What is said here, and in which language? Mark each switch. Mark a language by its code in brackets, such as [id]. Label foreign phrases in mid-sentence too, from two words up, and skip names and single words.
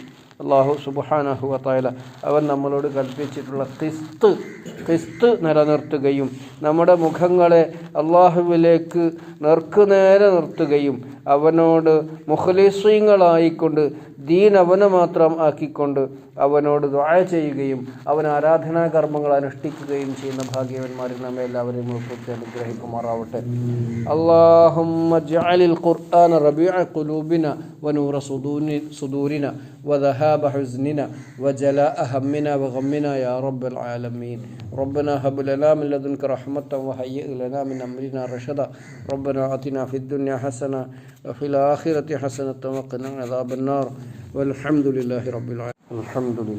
[ar] الله سبحانه وتعالى [ml] അവൻ നമ്മളോട് കൽപ്പിച്ചിട്ടുള്ള ഖിസ്ത് നിലനിർത്തുകയും നമ്മുടെ മുഖങ്ങളെ അള്ളാഹുവിലേക്ക് നേർക്കുനേരെ നിർത്തുകയും അവനോട് മുഖ്ലിസീങ്ങളായിക്കൊണ്ട് ദീൻ അവനെ മാത്രം ആക്കിക്കൊണ്ട് അവനോട് ദുആ ചെയ്യുകയും അവൻ ആരാധനാ കർമ്മങ്ങൾ അനുഷ്ഠിക്കുകയും ചെയ്യുന്ന ഭാഗ്യവന്മാരിൽ നമ്മെ എല്ലാവരെയും ഉൾപ്പെടുത്തി അനുഗ്രഹിക്കുമാറാവട്ടെ. [ar] اللهم اجعل القرآن ربيع قلوبنا ونور صدورنا وذهاب حزننا وجلاء همنا وغمنا يا رب العالمين. ربنا هب لنا من لدنك رحمة وهيئ لنا من أمرنا رشدا. ربنا آتنا في الدنيا حسنة وفي الآخرة حسنة وقنا عذاب النار. والحمد لله رب العالمين. الحمد لله.